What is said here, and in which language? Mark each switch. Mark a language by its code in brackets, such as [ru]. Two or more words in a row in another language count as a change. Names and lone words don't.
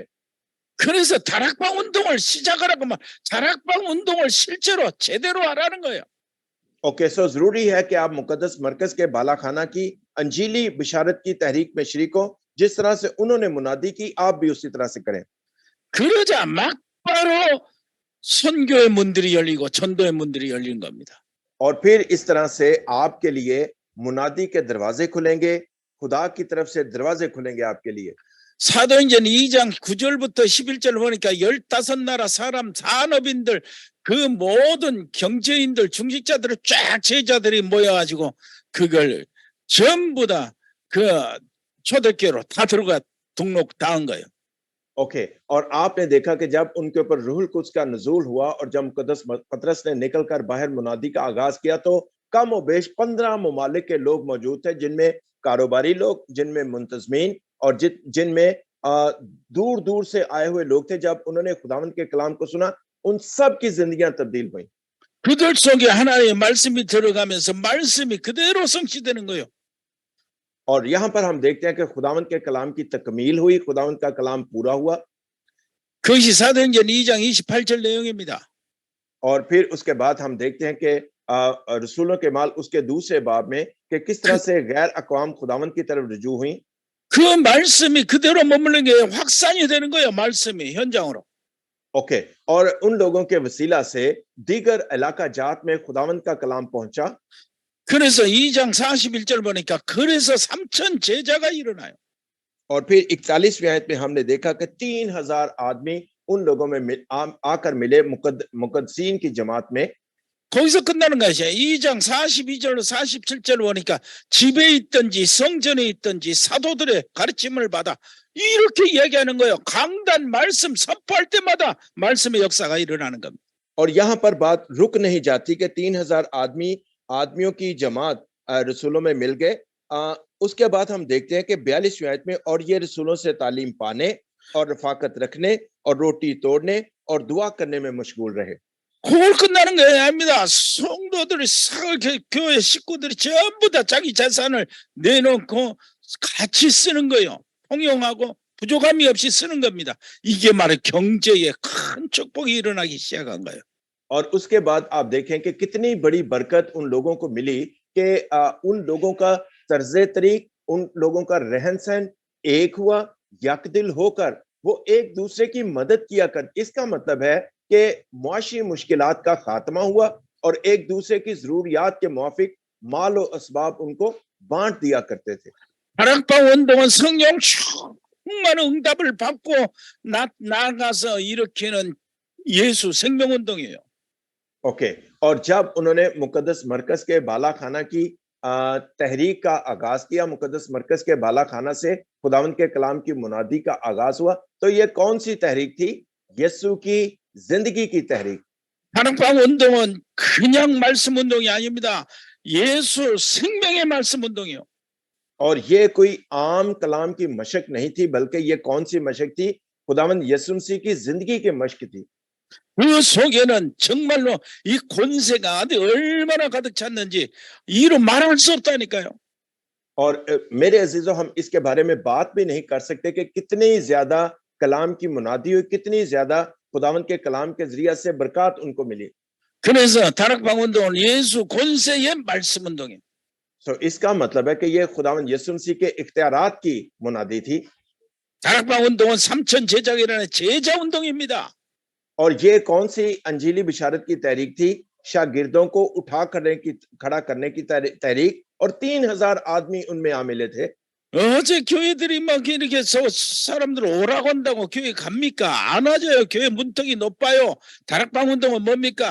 [ko] 그래서 다락방 운동을 시작하라고 막 다락방 운동을 실제로 제대로 하라는 거예요. [en] okay, so [ur] ضروری ہے کہ آپ مقدس مرکز کے بالاخانہ کی انجیلی بشارت کی تحریک میں شریک ہو. جس طرح سے انہوں نے منادی کی آپ بھی اسی طرح سے کریں. [ko] 그러자 막바로 선교의 문들이 열리고 전도의 문들이 열리는 겁니다. [ur] اور پھر اس طرح سے آپ کے لیے منادی کے دروازے کھلیں گے، خدا کی طرف سے دروازے کھلیں گے آپ کے لیے. [ko] 사도행전 2장 9절부터 11절 보니까 15나라 사람 산업인들 그 모든 경제인들 중직자들을 쫙 제자들이 모여가지고 그걸 전부 다 그 초대교회로 다 들어가 등록 다 한 거예요. [ur] اوکے، اور آپ نے دیکھا کہ جب ان کے اوپر روح القدس کا نزول ہوا اور جب مقدس پطرس نے نکل کر باہر منادی کا آغاز کیا تو کم اور بیش 15 ممالک کے لوگ موجود تھے، جن میں کاروباری لوگ، جن میں منتظمین اور جن میں دور دور سے آئے ہوئے لوگ تھے. جب انہوں نے خداوند کے کلام کو سنا ان سب کی زندگیاں تبدیل ہوئی. [ko] 그들 속에 하나님의 말씀이 들어가면서 말씀이 그대로 성취되는 거예요. [ur] اور یہاں پر ہم دیکھتے ہیں کہ خداوند کے کلام کی تکمیل ہوئی، خداوند کا کلام پورا ہوا. [ko] 그것이 사도행전 2장 28절 내용입니다. [ur] اور پھر اس کے بعد ہم دیکھتے ہیں کہ رسولوں کے مال اس کے دوسرے باب میں کہ کس طرح سے غیر اقوام خداوند کی طرف رجوع ہوئی. [ko] 그 말씀이 그대로 머무르는 게 확산이 되는 거예요. 말씀이 현장으로. [ur] اوکے، اور ان لوگوں کے وسیلہ سے دیگر علاقہ جات میں خداوند کا کلام پہنچا. [ko] 그래서 2장 41절 보니까 그래서 3,000 제자가 일어나요. [ur] اور پھر 41ویں آیت میں ہم نے دیکھا کہ 3000 آدمی ان لوگوں میں آ کر ملے مقدسین کی جماعت میں. [ko] 거기서 끝나는 것이에요. 2장 42절로 47절 보니까 집에 있든지 성전에 있든지 사도들의 가르침을 받아 이렇게 이야기하는 거예요. 강단 말씀 선포할 때마다 말씀의 역사가 일어나는 겁니다. [ur] اور یہاں پر بات رک نہیں جاتی کہ 3000 آدمیوں کی جماعت رسولوں میں مل گئے. اس کے بعد ہم دیکھتے ہیں کہ 42ویں آیت میں اور یہ رسولوں سے تعلیم پانے اور رفاقت رکھنے اور روٹی توڑنے اور دعا کرنے میں مشغول رہے. [ko] 그걸 끝나는 게 아닙니다. 성도들이 교회 식구들이 전부 다 자기 재산을 내놓고 같이 쓰는 거예요. 통용하고 부족함이 없이 쓰는 겁니다. 이게 말해 경제에 큰 축복이 일어나기 시작한 거예요. [ur] اور اس کے بعد آپ دیکھیں کہ کتنی بڑی برکت ان لوگوں کو ملی کہ ان لوگوں کا طرزِ طریق، ان لوگوں کا رہن سہن ایک ہوا، یکدل ہو کر وہ ایک دوسرے کی مدد کیا کر. اس کا مطلب ہے کہ معاشی مشکلات کا خاتمہ ہوا اور ایک دوسرے کی ضروریات کے موافق مال اور اسباب ان کو بانٹ دیا کرتے تھے. [ko] 다락방 운동은 성령 충만한 응답을 받고 나가서 일으키는 예수 생명 운동이에요. [ur] اوکے، اور جب انہوں نے مقدس مرکز کے بالا خانہ کی تحریک کا آغاز کیا، مقدس مرکز کے بالا خانہ سے خداوند کے کلام کی منادی کا آغاز ہوا، تو یہ کون سی تحریک تھی? یسوع کی زندگی کی تحریک. [ko] 다락방 운동은 그냥 말씀 운동이 아닙니다. 예수 생명의 말씀 운동이요. [ur] اور یہ کوئی عام کلام کی مشق نہیں تھی، بلکہ یہ کون سی مشق تھی? خداوند یسوع مسیح کی زندگی کی مشق تھی. [ko] 그 속에는 정말로 이 권세가 어디 얼마나 가득 찼는지 이로 말할 수 없다니까요. [ur] اور میرے عزیزوں، ہم اس کے بارے میں بات بھی نہیں کر سکتے کہ کتنی زیادہ کلام کی منادی ہوئی، کتنی زیادہ خداوند کے کلام کے ذریعے سے برکت ان کو ملی. [ko] 그래서 다락방 운동은 예수 권세의 말씀 운동이에요. [ur] تو اس کا مطلب ہے کہ یہ خداوند یسوع مسیح کے اختیارات کی منادی تھی. [ko] 다락방 운동은 3천 제자기라는 제자 운동입니다. [ur] اور یہ کون سی انجیلی بشارت کی تحریک تھی? شاگردوں کو کھڑا کرنے کی تحریک، اور 3,000 آدمی ان میں آ ملے تھے. [ko] 어제 교회들이 막 이렇게 사람들 오라고 한다고 교회 갑니까? 안 와줘요. 교회 문턱이 높아요. 다락방 운동은 뭡니까?